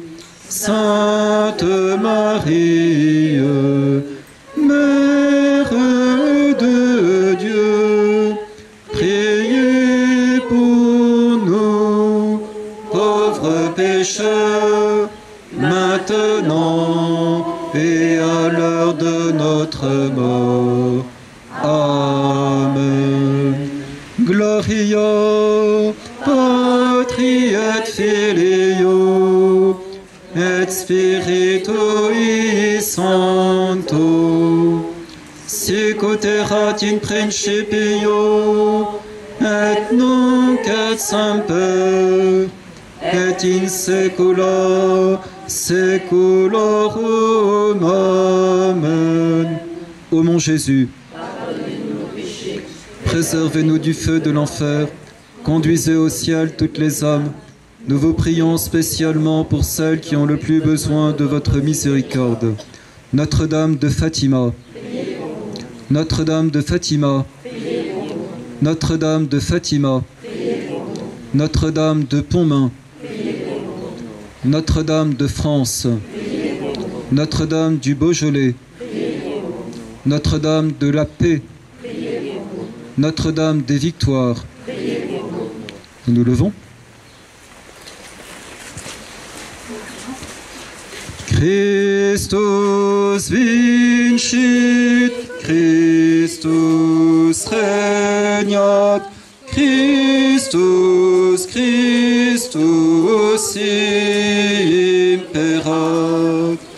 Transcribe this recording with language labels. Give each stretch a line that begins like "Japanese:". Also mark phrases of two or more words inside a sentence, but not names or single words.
French: Sainte Marie, Mère de Dieu, priez pour nous, pauvres pécheurs, maintenant et à l'heure de notre mort. Amen.
Latin: Gloria Patri et Filio et Spiritui Sancto, sic ut erat in principio et nunc et semper, et in saecula saeculorum. Amen.
French: Ô mon Jésus, préservez-nous du feu de l'enfer, conduisez au ciel toutes les âmes. Nous vous prions spécialement pour celles qui ont le plus besoin de votre miséricorde. Notre-Dame de Fatima, Notre-Dame de Fatima, Notre-Dame de Fatima, Notre-Dame de Pontmain, Notre-Dame de France, Notre-Dame du Beaujolais, Notre-Dame de la Paix, Notre-Dame des Victoires. Nous nous levons.
Latin: Christus vincit, Christus regnat, Christus, Christus imperat.